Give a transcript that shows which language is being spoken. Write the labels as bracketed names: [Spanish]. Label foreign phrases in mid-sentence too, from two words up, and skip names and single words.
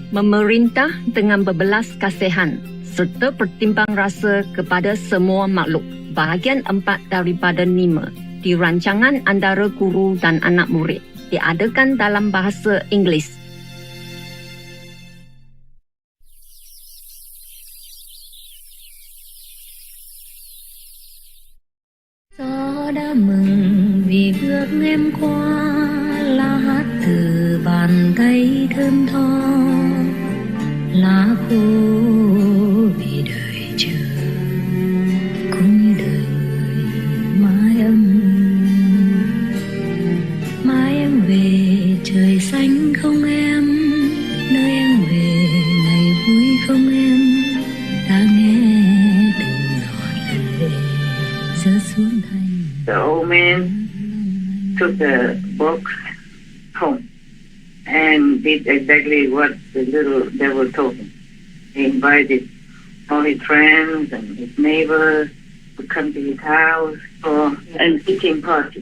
[Malay] memerintah dengan berbelas kasihan serta pertimbang rasa kepada semua makhluk. Bahagian 4 daripada 5 di rancangan antara guru dan anak murid diadakan dalam bahasa Inggeris. [Vietnamese] Gió đã mừng vì bước em qua, lá hát từ bàn tay thơm tho, lá khô vì đời chờ, cũng như đời người mãi âm. Mai em về trời xanh không em, nơi em về ngày vui không em, ta nghe từng giọt lệ rơi xuống thành. [English] The old man took the box home and did exactly what the little devil told him. He invited all his friends and his neighbors to come to his house for an eating party.